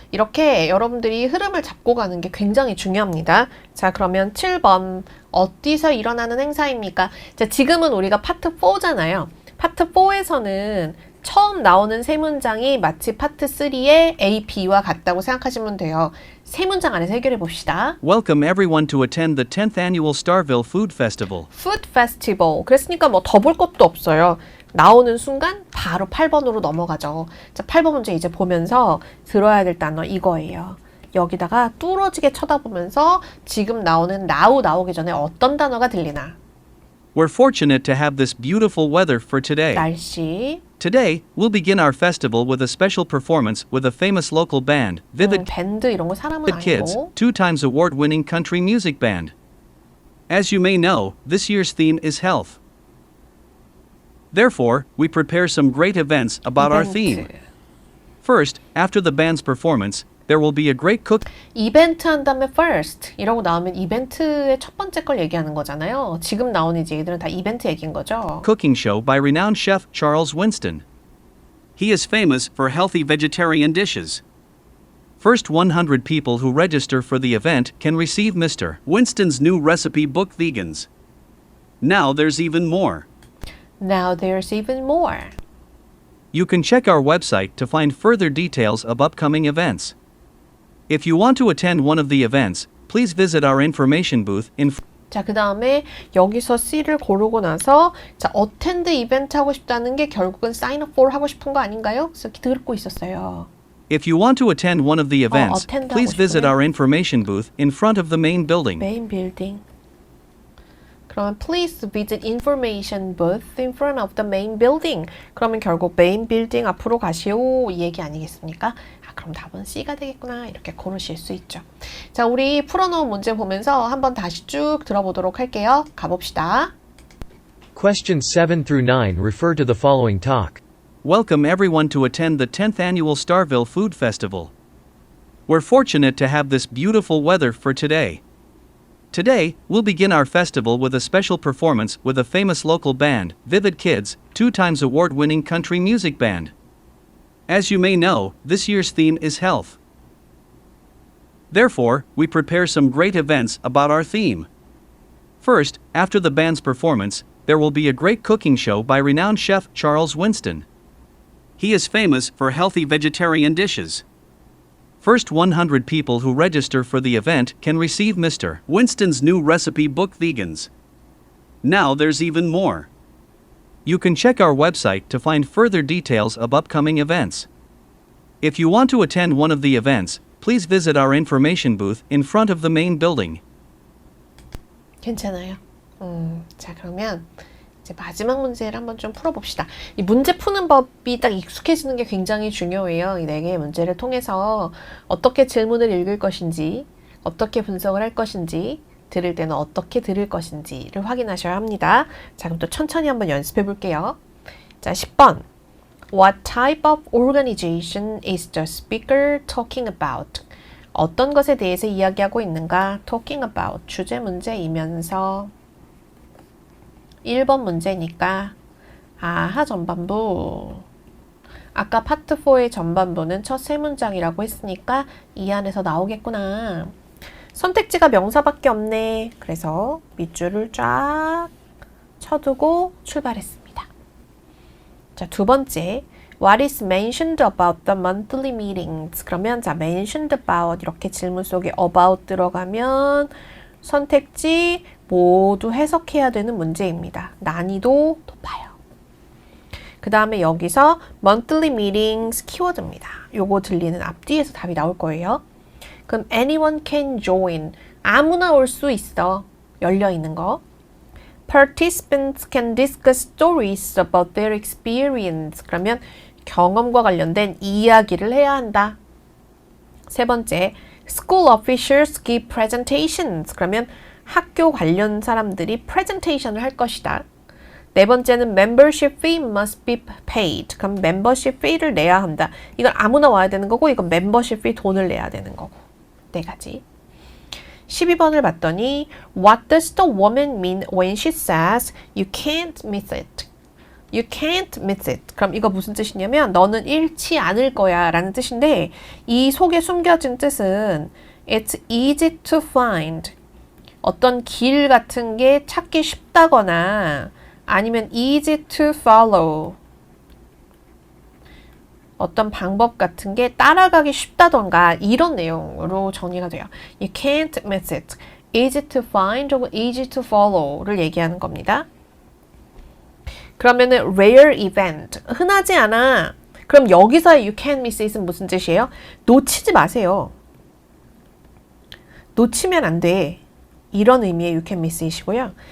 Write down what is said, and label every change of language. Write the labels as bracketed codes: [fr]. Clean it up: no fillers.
[ko] 이렇게 여러분들이 흐름을 잡고 가는 게 굉장히 중요합니다. 자, 그러면 7번 어디서 일어나는 행사입니까? 자, 지금은 우리가 파트 4잖아요. 파트 4에서는 처음 나오는 세 문장이 마치 파트 3의 A, B와 같다고 생각하시면 돼요. 세 문장 안에서 해결해 봅시다. [en] Welcome everyone to attend the 10th annual Starville Food Festival. Food Festival. [ko] 그랬으니까 뭐 더 볼 것도 없어요. 나오는 순간 바로 8번으로 넘어가죠. 자, 8번 문제 이제 보면서 들어야 될 단어 이거예요. 여기다가 뚫어지게 쳐다보면서 지금 나오는 now 나오기 전에 어떤 단어가 들리나. [en] We're fortunate to have this beautiful weather for today. [ko] 날씨. [en] Today, we'll begin our festival with a special performance with a famous local band, Vivid [ko] 밴드 이런 거 사람은 [en] Kids, [ko] 아니고. [en] 2-time award-winning country music band. As you may know, this year's theme is health. Therefore, we prepare some great events about our theme. First, after the band's performance, there will be a great [ko] 이벤트 한 다음에 first 이라고 나오면 이벤트의 첫 번째 걸 얘기하는 거잖아요. 지금 나오는 이제 얘들은 다 이벤트 얘기인 거죠. [en] cooking show by renowned chef Charles Winston. He is famous for healthy vegetarian dishes. First 100 people who register for the event can receive Mr. Winston's new recipe book Vegans. Now there's even more. Now there's even more. You can check our website to find further details of upcoming events. If you want to attend one of the events, please visit our information booth in [ko] 자, 그 다음에 여기서 C를 고르고 나서 자, attend 이벤트 하고 싶다는 게 결국은 [en] sign up for [ko] 하고 싶은 거 아닌가요? 그래서 듣고 있었어요. [en] If you want to attend one of the events, attend please [ko] 하고 [en] visit [ko] 싶으면 [en] our information booth in front of the main building. Main building. [ko] 그러면 [en] please visit information booth in front of the main building. [ko] 그러면 결국 main building 앞으로 가시오 이 얘기 아니겠습니까? 아, 그럼 답은 C가 되겠구나 이렇게 고르실 수 있죠. 자, 우리 풀어놓은 문제 보면서 한번 다시 쭉 들어보도록 할게요. 가봅시다. [en] Questions 7 through 9 refer to the following talk. Welcome everyone to attend the 10th annual Starville Food Festival. We're fortunate to have this beautiful weather for today. Today, we'll begin our festival with a special performance with a famous local band, Vivid Kids, 2-time award-winning country music band. As you may know, this year's theme is health. Therefore, we prepare some great events about our theme. First, after the band's performance, there will be a great cooking show by renowned chef Charles Winston. He is famous for healthy vegetarian dishes. First 100 people who register for the event can receive Mr. Winston's new recipe book Vegans. Now there's even more. You can check our website to find further details of upcoming events. If you want to attend one of the events, please visit our information booth in front of the main building. [ko] 괜찮아요. 자, 그러면 이제 마지막 문제를 한번 좀 풀어봅시다. 이 문제 푸는 법이 딱 익숙해지는 게 굉장히 중요해요. 이 4개의 문제를 통해서 어떻게 질문을 읽을 것인지, 어떻게 분석을 할 것인지, 들을 때는 어떻게 들을 것인지를 확인하셔야 합니다. 자, 그럼 또 천천히 한번 연습해 볼게요. 자, 10번. [en] What type of organization is the speaker talking about? [ko] 어떤 것에 대해서 이야기하고 있는가? [en] Talking about. [ko] 주제 문제이면서 1번 문제니까 아하 전반부. 아까 파트 4의 전반부는 첫 세 문장이라고 했으니까 이 안에서 나오겠구나. 선택지가 명사밖에 없네. 그래서 밑줄을 쫙 쳐두고 출발했습니다. 자, 두 번째. [en] What is mentioned about the monthly meetings? [ko] 그러면 자, [en] mentioned about [ko] 이렇게 질문 속에 about 들어가면 선택지 모두 해석해야 되는 문제입니다. 난이도 높아요. 그 다음에 여기서 [en] monthly meetings [ko] 키워드입니다. 요거 들리는 앞뒤에서 답이 나올 거예요. 그럼 [en] anyone can join. [ko] 아무나 올 수 있어. 열려있는 거. [en] Participants can discuss stories about their experience. [ko] 그러면 경험과 관련된 이야기를 해야 한다. 세 번째, [en] school officials give presentations. [ko] 그러면 학교 관련 사람들이 프레젠테이션을 할 것이다. 네 번째는 [en] membership fee must be paid. [ko] 그럼 membership fee를 내야 한다. 이건 아무나 와야 되는 거고 이건 membership fee 돈을 내야 되는 거고. 네 가지. 12번을 봤더니 [en] What does the woman mean when she says you can't miss it? You can't miss it. [ko] 그럼 이거 무슨 뜻이냐면 너는 잃지 않을 거야 라는 뜻인데 이 속에 숨겨진 뜻은 [en] It's easy to find. [ko] 어떤 길 같은 게 찾기 쉽다거나 아니면 [en] easy to follow. [ko] 어떤 방법 같은 게 따라가기 쉽다던가 이런 내용으로 정리가 돼요. [en] You can't miss it. Easy to find or easy to follow를 [ko] 얘기하는 겁니다. 그러면은 [en] rare event. [ko] 흔하지 않아. 그럼 여기서의 [en] you can't miss it [ko] 은 무슨 뜻이에요? 놓치지 마세요. 놓치면 안 돼. 이런 의미의 [en] you can miss it [ko] 이고요.